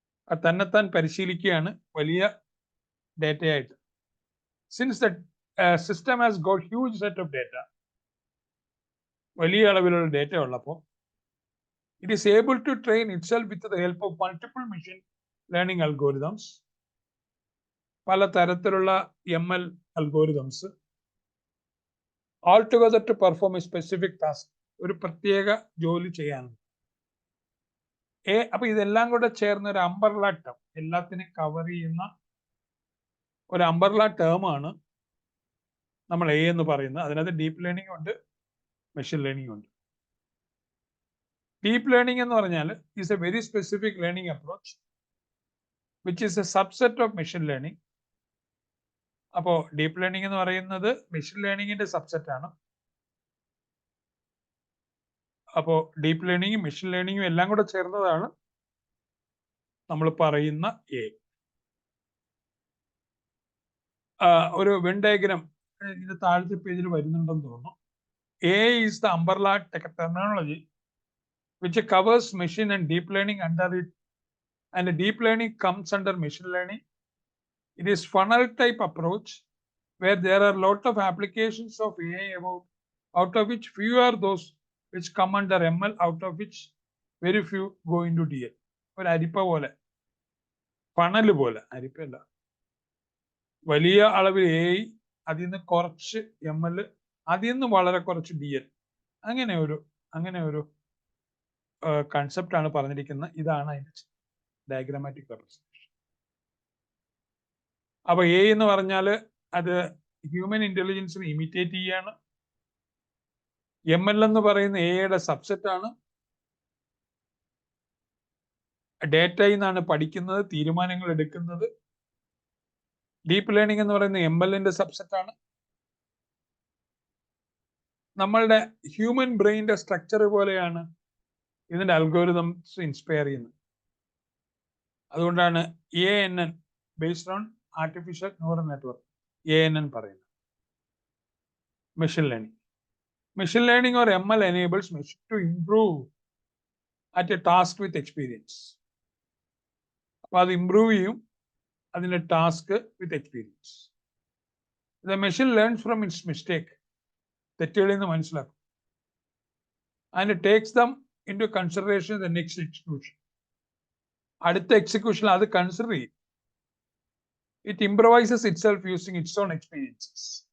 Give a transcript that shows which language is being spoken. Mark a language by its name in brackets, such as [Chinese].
[Malayalam] അത് തന്നെത്താൻ പരിശീലിക്കുകയാണ് വലിയ ഡേറ്റയായിട്ട്. [English] since the system has got huge set of data, [Malayalam] വലിയ അളവിലുള്ള ഡേറ്റ ഉള്ളപ്പോൾ [English] It is able to train itself with the help of multiple machine learning algorithms. [Malayalam] പല തരത്തിലുള്ള ML algorithms [English] all together to perform a specific task, [Malayalam] ഒരു പ്രത്യേക ജോലി ചെയ്യാനുണ്ട്. അപ്പൊ ഇതെല്ലാം കൂടെ ചേർന്ന ഒരു അംബർല ടേം, എല്ലാത്തിനെയും കവർ ചെയ്യുന്ന ഒരു അംബർല ടേം ആണ് നമ്മൾ A എന്ന് പറയുന്നത്. അതിനകത്ത് ഡീപ്പ് ലേണിംഗ് ഉണ്ട്, മെഷീൻ ലേണിംഗ് ഉണ്ട്. ഡീപ്പ് ലേണിംഗ് എന്ന് പറഞ്ഞാൽ [English] is a very specific learning approach which is a subset of machine learning [Malayalam] അപ്പോൾ ഡീപ്പ് ലേണിംഗ് എന്ന് പറയുന്നത് മെഷീൻ ലേണിംഗിന്റെ സബ്സെറ്റ് ആണ്. അപ്പോൾ ഡീപ്പ് ലേണിംഗും മെഷീൻ ലേണിംഗും എല്ലാം കൂടെ ചേർന്നതാണ് നമ്മൾ പറയുന്ന എ. ഒരു വെൻ ഡയഗ്രാം ഇത് താഴത്തെ പേജിൽ വരുന്നുണ്ടെന്ന് തോന്നുന്നു. [English] AI is the umbrella technology which covers machine and deep learning under it, and deep learning comes under machine learning. It is funnel type approach where there are lot of applications of AI out of which few are those which come under ML, out of which very few go into DL. [Malayalam] ഒരു അരിപ്പ പോലെ, funnel പോലെ, അരിപ്പല്ല, വലിയ അളവിൽ AI, അതിൽ നിന്ന് കുറച്ച് ML, അതിൽ നിന്ന് വളരെ കുറച്ച് DL, അങ്ങനെ ഒരു കൺസെപ്റ്റ് ആണ് പറഞ്ഞിരിക്കുന്നത്. ഇതാണ് അതിന്റെ ഡയഗ്രാമാറ്റിക് റെപ്രസെന്റേഷൻ. അപ്പൊ എ എന്ന് പറഞ്ഞാൽ അത് ഹ്യൂമൻ ഇന്റലിജൻസിനെ ഇമിറ്റേറ്റ് ചെയ്യാണ്. ML എന്ന് പറയുന്ന എയുടെ സബ്സെറ്റ് ആണ്. ഡേറ്റയിൽ നിന്നാണ് പഠിക്കുന്നത്, തീരുമാനങ്ങൾ എടുക്കുന്നത്. ഡീപ്പ് ലേണിംഗ് എന്ന് പറയുന്ന MLന്റെ സബ്സെറ്റ് ആണ്. നമ്മളുടെ ഹ്യൂമൻ ബ്രെയിനിന്റെ സ്ട്രക്ചർ പോലെയാണ് ഇതിന്റെ അൽഗോരിതംസ് ഇൻസ്പയർ ചെയ്യുന്നത്. അതുകൊണ്ടാണ് ANN, [English] based on artificial neural network, [Malayalam] ANN പറയുന്നത്. Machine learning. [English] Machine learning or ML enables machine to improve at a task with experience. [Malayalam] അപ്പൊ അത് ഇംപ്രൂവ് ചെയ്യും അതിന്റെ task with experience. [English] the machine learns from its mistake, [Malayalam] തെറ്റുകളിൽ നിന്ന് മനസ്സിലാക്കും. [English] And takes them into consideration the next execution. [Malayalam] അടുത്ത എക്സിക്യൂഷനിൽ അത് consider ചെയ്യും. [English] It improvises itself using its own experiences.